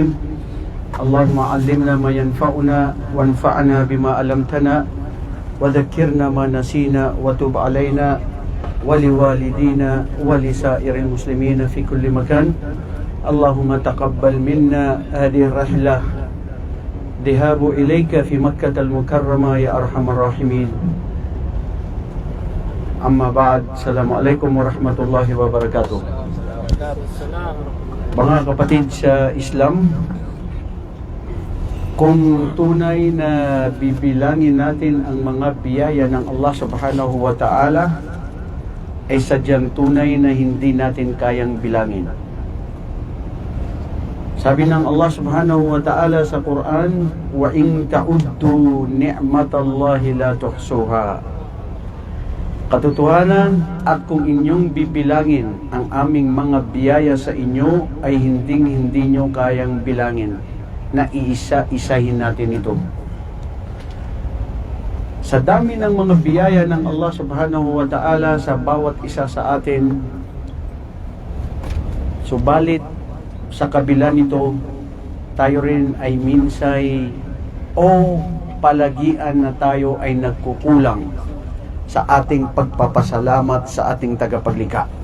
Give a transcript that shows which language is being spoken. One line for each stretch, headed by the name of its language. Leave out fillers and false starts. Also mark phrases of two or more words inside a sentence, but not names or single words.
Arabic: اللهم علمنا ما ينفعنا وانفعنا بما علمتنا وذكرنا ما نسينا وتب علينا ولوالدينا ولسائر المسلمين في كل مكان. اللهم تقبل منا هذه الرحلة ذهاب إليك في مكة المكرمة يا أرحم الراحمين. أما بعد، السلام عليكم ورحمة الله وبركاته.
Filipino: Mga kapatid sa Islam, kung tunay na bibilangin natin ang mga biyaya ng Allah
Arabic: سبحانه وتعالى,
Filipino: ay sadyang tunay na hindi natin kayang bilangin. Sabi ng Allah
Arabic: سبحانه وتعالى
Filipino: sa Quran,
Arabic: وإن تعدوا نعمة الله لا تحصوها.
Filipino: Katotohanan, at kung inyong bibilangin ang aming mga biyaya sa inyo, ay hindi nyo kayang bilangin na iisa-isahin natin ito. Sa dami ng mga biyaya ng Allah
Arabic: سبحانه وتعالى
Filipino: sa bawat isa sa atin, subalit sa kabila nito, tayo rin ay minsay o palagian na tayo ay nagkukulang sa ating pagpapasalamat sa ating tagapaglikha.